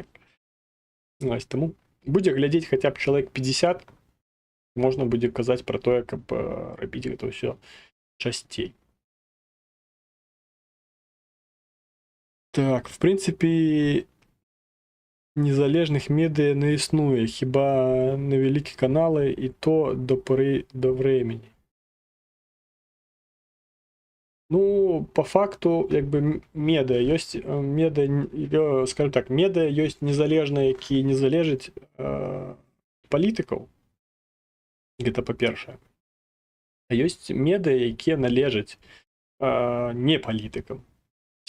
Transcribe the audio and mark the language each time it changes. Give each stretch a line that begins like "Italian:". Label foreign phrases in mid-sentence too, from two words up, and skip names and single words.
Belarusian: Ось, таму будзе глядзець хаця б чалавек 50, можна будзе казаць пра тое, каб рабіць гэта ўсё часцей. Так, в прынцыпе, незалежных медыа не існуе, хіба невялікі каналы, і то
Russian: до времени. Ну, по факту,
Belarusian: як бы, медыа ёсць, скажем так, медыа ёсць незалежныя, якія не залежаць палітыкаў. Гэта па-першае. А ёсць медыа, якія належаць не палітыкам.